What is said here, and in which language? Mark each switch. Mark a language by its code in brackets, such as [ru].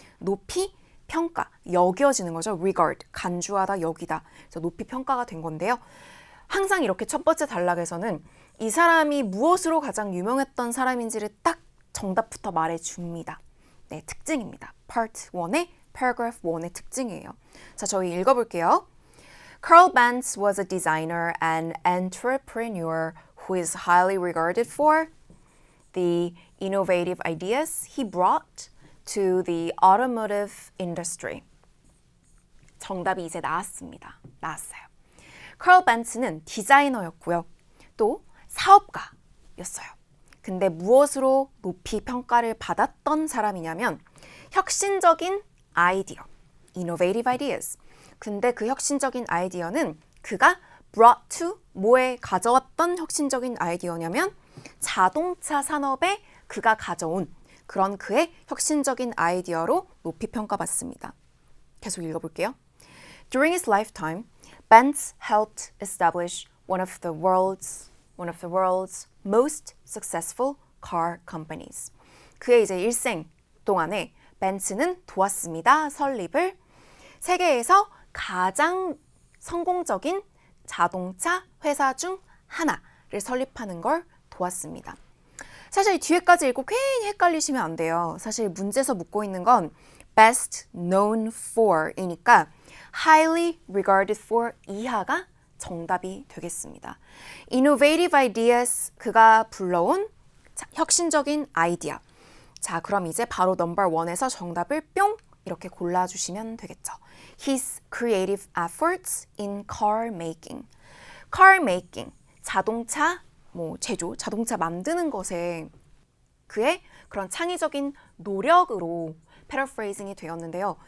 [ko] 높이 평가, 여겨지는 거죠. regard, 간주하다, 여기다. 그래서 높이 평가가 된 건데요. 항상 이렇게 첫 번째 단락에서는 이 사람이 무엇으로 가장 유명했던 사람인지를 딱 정답부터 말해줍니다. 네, 특징입니다. Part 1의 paragraph 1의 특징이에요. 자, 저희 읽어볼게요. [en] Carl Benz was a designer and entrepreneur who is highly regarded for the innovative ideas he brought to the automotive industry. [ko] 정답이 이제 나왔어요. Carl Benz는 디자이너였고요. 또 사업가였어요. 근데 무엇으로 높이 평가를 받았던 사람이냐면 혁신적인 아이디어, innovative ideas. 근데 그 혁신적인 아이디어는 그가 brought to 뭐에 가져왔던 혁신적인 아이디어냐면 자동차 산업에 그가 가져온 그런 그의 혁신적인 아이디어로 높이 평가받습니다. 계속 읽어볼게요. [en] During his lifetime, Benz helped establish one of the world's most successful car companies. [ko] 그의 이제 일생 동안에 벤츠는 도왔습니다. 설립을 세계에서 가장 성공적인 자동차 회사 중 하나를 설립하는 걸 도왔습니다. 사실 뒤에까지 읽고 괜히 헷갈리시면 안 돼요. 사실 문제에서 묻고 있는 건 best known for 이니까 highly regarded for 이하가 정답이 되겠습니다. innovative ideas 그가 불러온 혁신적인 아이디어. 자, 그럼 이제 바로 넘버 1에서 정답을 뿅 이렇게 골라주시면 되겠죠. [en] His creative efforts in car making. [ko] car making, 자동차 제조, 자동차 만드는 것에 그의 그런 창의적인 노력으로 paraphrasing이 되었는데요.